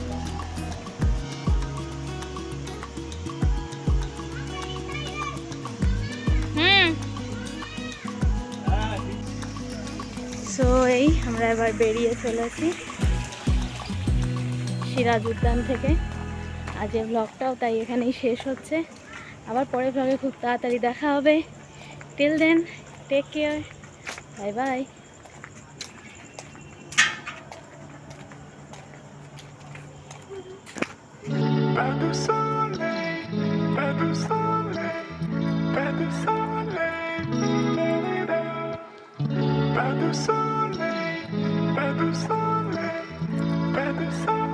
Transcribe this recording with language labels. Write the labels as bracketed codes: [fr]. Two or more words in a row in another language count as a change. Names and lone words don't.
[bn] সো এই আমরা এবার বেরিয়ে চলেছি সিরাজ উদ্যান থেকে। আজকের ব্লগটাও তাই এখানেই শেষ হচ্ছে। আবার পরের ব্লগে খুব তাড়াতাড়ি দেখা হবে। [en] till then, take care, bye bye. [fr] Pas de soleil, pas de soleil, pas de soleil. Pas de soleil, pas de soleil, pas de soleil.